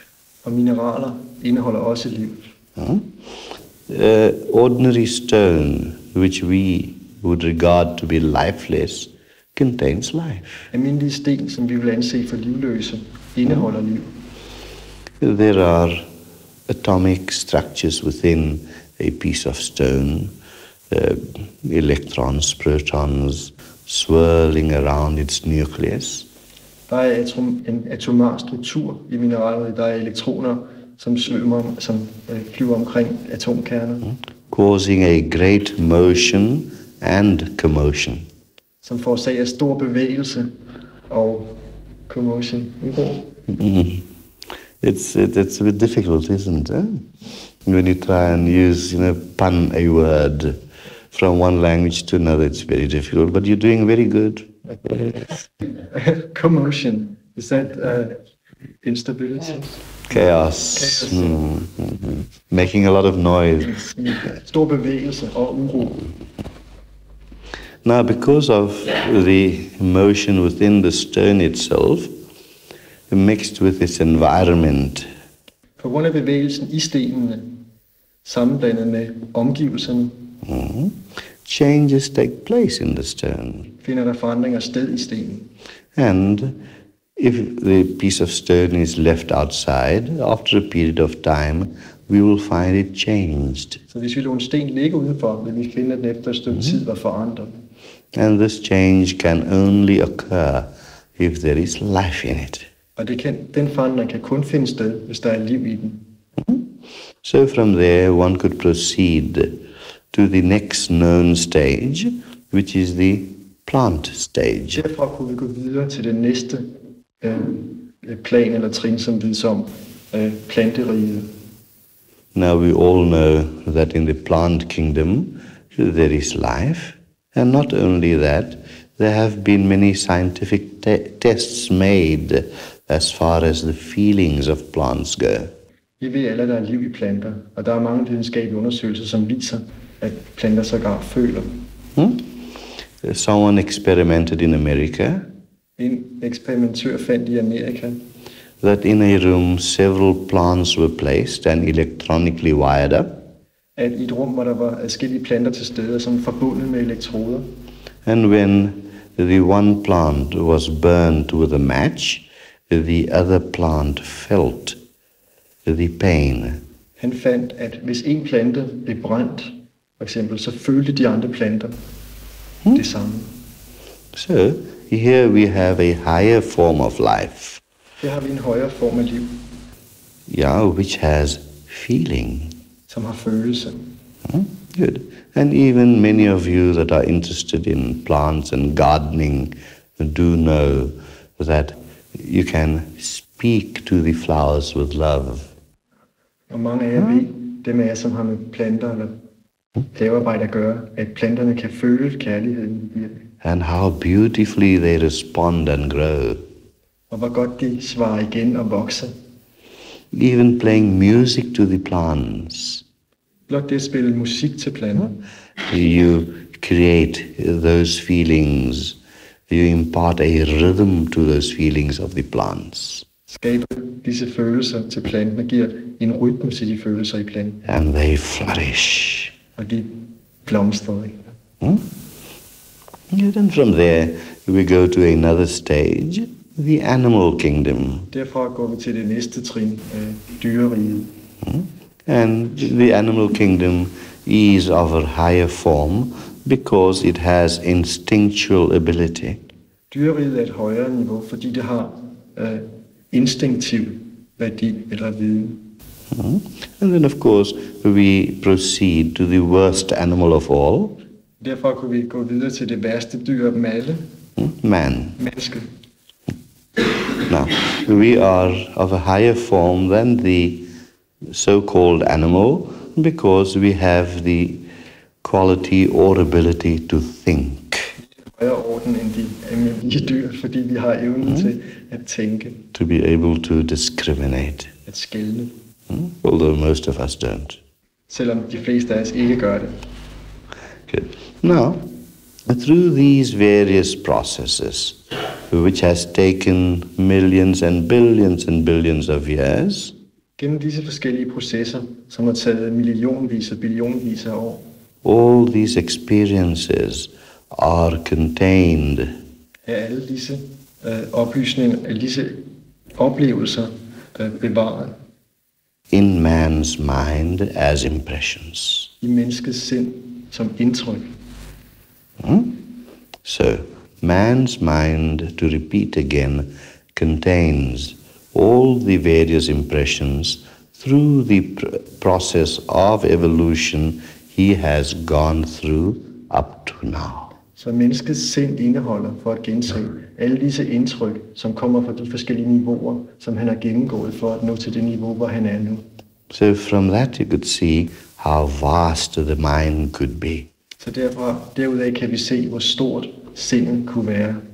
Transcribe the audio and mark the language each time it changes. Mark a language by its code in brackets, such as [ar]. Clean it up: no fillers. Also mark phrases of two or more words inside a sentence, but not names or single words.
[da] Og mineraler indeholder også liv. [en] Ordinary stone, which we would regard to be lifeless, contains life. [da] Almindelige sten, som vi vil anse for livløse, indeholder liv. [en] There are atomic structures within a piece of stone, electrons, protons, swirling around its nucleus. [da] Der er en atomar struktur i mineralerne. Der er elektroner, som flyver omkring atomkerner. [en] Causing a great motion and commotion. [da] Som forårsager stor bevægelse og commotion. [en] It's a bit difficult, isn't it? When you try and use, pun a word from one language to another, it's very difficult, but you're doing very good. Commotion, is that instability? Chaos. Making a lot of noise. [da] Stor bevægelse og uro. [en] Now, because of the motion within the stone itself, mixed with its environment, [da] på grund af bevægelsen i stenene, sammenblandet med omgivelserne, [en] changes take place in the stone. [da] Finder der forandringer sted i stenen. [en] And if the piece of stone is left outside, after a period of time, we will find it changed. [da] Så hvis vi lod en sten ligge udenfor, vil vi finde, at den efter et stykke tid var forandret. [en] And this change can only occur if there is life in it. [da] Og den forandring kan kun finde sted, hvis der er liv i den. [en] So from there one could proceed to the next known stage, which is the plant stage. [da] Derfra kunne vi gå videre til det næste plan eller trin, som vides om planteriget. [en] Now we all know that in the plant kingdom there is life, and not only that, there have been many scientific tests made as far as the feelings of plants go. [da] Vi ved alle, at der er liv i planter, og der er mange videnskabelige undersøgelser, som viser, at planter sågar føler. [en] Someone experimented in America. [da] En eksperimentør fandt i Amerika, [en] that in a room several plants were placed and electronically wired up. [da] At i et rum, hvor der var adskillige planter til stede, som forbundet med elektroder. [en] And when the one plant was burnt with a match, the other plant felt the pain. [da] Han fandt, at hvis en plante blev brændt, for eksempel, så følte de andre planter det samme. [en] So here we have a higher form of life. [da] Her har vi en højere form af liv. [en] Yeah, which has feeling. [da] Som har følelse. [en] Good. And even many of you that are interested in plants and gardening do know that you can speak to the flowers with love. [da] Og mange af jer ved, dem af jer, som har med planter eller havearbejde at gøre, at planterne kan føle kærligheden. [en] And how beautifully they respond and grow. [da] Og hvor godt de svarer igen og vokser. [en] Even playing music to the plants. [da] Blot det at spille musik til planter. [en] You create those feelings. You impart a rhythm to those feelings of the plants. [da] Skaber disse følelser til planten og giver en rytme til de følelser i planten. [en] And they flourish. [da] Og de blomstrer. [en] And then from there we go to another stage, the animal kingdom. [da] Derfra går vi til det næste trin, dyreriget. [en] And the animal kingdom is of a higher form because it has instinctual ability. [da] Dyreriget er et højere niveau, fordi det har instinktiv værdi eller viden. [en] And then of course we proceed to the worst animal of all. [da] Derfor kunne vi gå videre til det værste dyr af dem alle. [en] Man. [da] Mennesket. [en] Now, we are of a higher form than the so-called animal because we have the quality or ability to think. [da] Højere orden end de almindelige dyr, fordi vi har evnen til at tænke, [en] To be able to discriminate. [da] at skelne, [en] Although most of us don't. [da] selvom de fleste af os ikke gør det. [en] Good. Now, through these various processes, which has taken millions and billions of years, [da] Gennem disse forskellige processer, som har taget millionvis og billionvis af år, [en] all these experiences are contained [da] er alle disse oplysninger, alle disse oplevelser bevaret [en] in man's mind as impressions. [da] i menneskets sind som indtryk. [en] So, man's mind, to repeat again, contains all the various impressions through the process of evolution he has gone through up to now. [da] Så menneskets sind indeholder, for at gentage, alle disse indtryk, som kommer fra de forskellige niveauer, som han har gennemgået for at nå til det niveau, hvor han er nu. [en] So from that you could see how vast the mind could be. [da] Så derudaf kan vi se, hvor stort sindet kunne være.